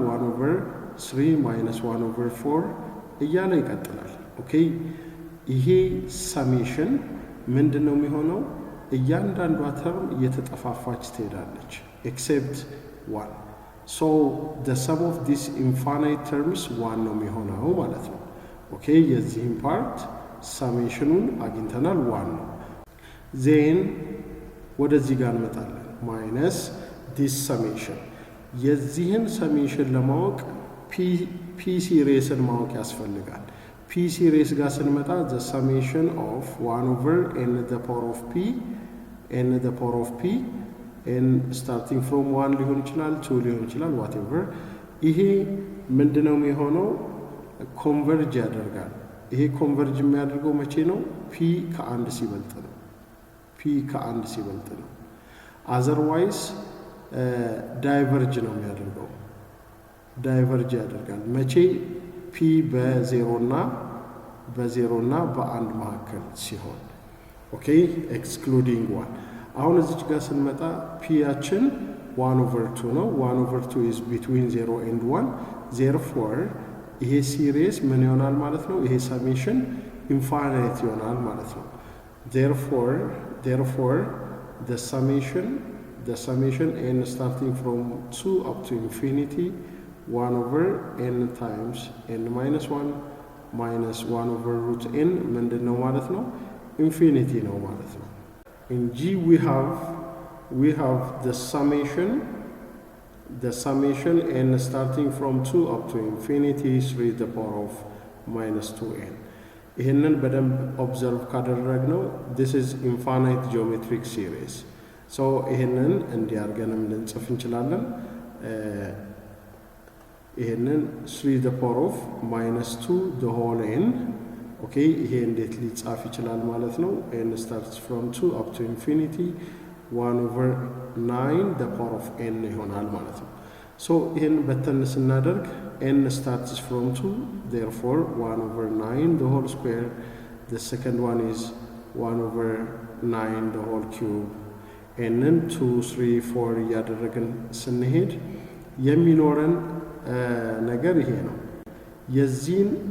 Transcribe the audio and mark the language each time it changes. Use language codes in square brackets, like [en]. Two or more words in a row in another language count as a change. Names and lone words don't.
[en] 1 over 3 minus 1 over 4 [am] እያለ ይቀጥላል። okay ይሄ ሰሜሽን ምንድነው የሚሆነው? እያንዳንዷ ተርም እየተጠፋፋች ትሄዳለች [en] except 1 so the sum of these infinite terms 1 [am] ነው የሚሆነው ማለት ነው። okay የዚህን ፓርት ሰሜሽኑን አግኝተናል 1 ነው። then ወደዚህ ጋር እንመጣለን [en] minus this summation [am] የዚህን ሰሜሽን ለማወቅ p ሲሪስን ማወቅ ያስፈልጋል። p ሲሪስ ጋር ስንመጣ [en] the summation of 1 over n the power of p n starting from 1 [am] ሊሆን ይችላል 2 ሊሆን ይችላል whatever ይሄ ምንድነው የሚሆነው? ኮንቨርጅ ያደርጋል። ይሄ ኮንቨርጅ የሚያደርገው መቼ ነው? p ከ1 ሲበልጥ ነው። otherwise ዳይቨርጅ ነው የሚያደርገው። ዳይቨርጅ ያደርጋል መቼ? p በ0 እና በ1 መካከል ሲሆን okay [en] excluding 1 [am] አሁን እዚች ጋር ስንመጣ p ያችን [en] 1 over 2 [am] ነው። [en] 1 over 2 is between 0 and 1 therefore [am] ይሄ ሲሪስ ምን ይሆናል ማለት ነው? ይሄ ሰሜሽን ኢንፋይናይት ይሆናል ማለት ነው። [en] therefore the summation n starting from 2 up to infinity 1 over n times n minus 1 minus 1 over root n [am] ምንድነው ማለት ነው? ኢንፊኒቲ ነው ማለት ነው። [en] in G we have the summation n starting from 2 up to infinity 3 the power of minus 2n [am] ይሄንን በደንብ ኦብዘርቭ ካደረግነው [en] this is infinite geometric series so [am] ይሄንን እንዲያርገንም ልንጽፍ እንችላለን። [en] ይሄንን 3 the power of minus 2 the whole n okay [am] ይሄ እንዴት ሊጻፍ ይችላል ማለት ነው? [en] n starts from 2 up to infinity 1 over 9 the power of n [am] ይሆናል ማለት ነው። [en] so [am] ይሄን በተን ስናደርግ [en] n starts from 2 therefore 1 over 9 the whole square the second one is 1 over 9 the whole cube n 2 3 4 [am] እያደረግን ስንሄድ የሚኖረን ነገር ይሄ ነው። የዚህን